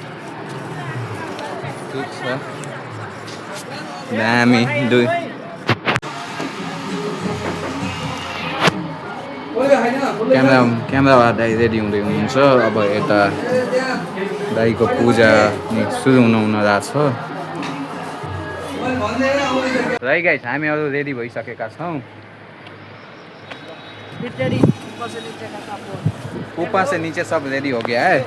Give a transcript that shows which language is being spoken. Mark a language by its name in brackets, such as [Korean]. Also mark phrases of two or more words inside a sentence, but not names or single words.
[Nepali] ठिक छ, दामी दुई क्यामेरावाला दाई रेडी हुँदै हुनुहुन्छ। अब यता दाईको पूजा सुरु हुन रहेछ। [English] right guys [Nepali] हामीहरू रेडी भइसकेका छौँ। [Hindi] ऊपर से नीचे सब रेडी हो गया है।